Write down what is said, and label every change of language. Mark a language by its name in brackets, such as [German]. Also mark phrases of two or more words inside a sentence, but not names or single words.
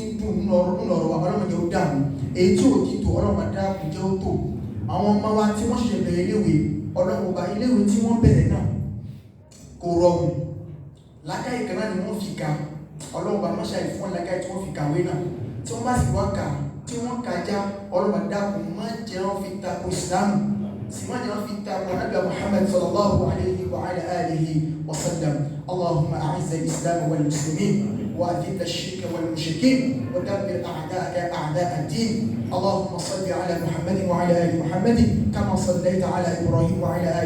[Yoruba] ń dùn nínú ọ̀rọ̀ wa ọlọ́run jẹ́ ó dààmú èyí tí ò ti tò ọlọ́run adáàbò jẹ́ ó tò àwọn ọmọ wa tí wọ́n ṣẹ̀ṣẹ̀ bẹ̀rẹ̀ iléèwé ọlọ́run ọba iléèwé tí wọ́n bẹ̀rẹ̀ náà kò rọrùn lákàyè kan náà ni wọ́n fi ka ọlọ́run ọba mọ́ṣáì fún lákàyè tí wọ́n fi kàwé náà tí wọ́n bá sì wá kà tí wọ́n kà já ọlọ́run adáàbò má jẹ́ wọ́n fi ta ìsìlámù sì má jẹ́ wọ́n fi ta Ànábì Muhammad [Arabic] صلى الله عليه وعلى آله وسلم اللهم أعز الإسلام والمسلمين وأذل الشرك والمشركين ودمر أعداءك أعداء الدين اللهم صل على محمد وعلى آل محمد كما صليت على إبراهيم وعلى آل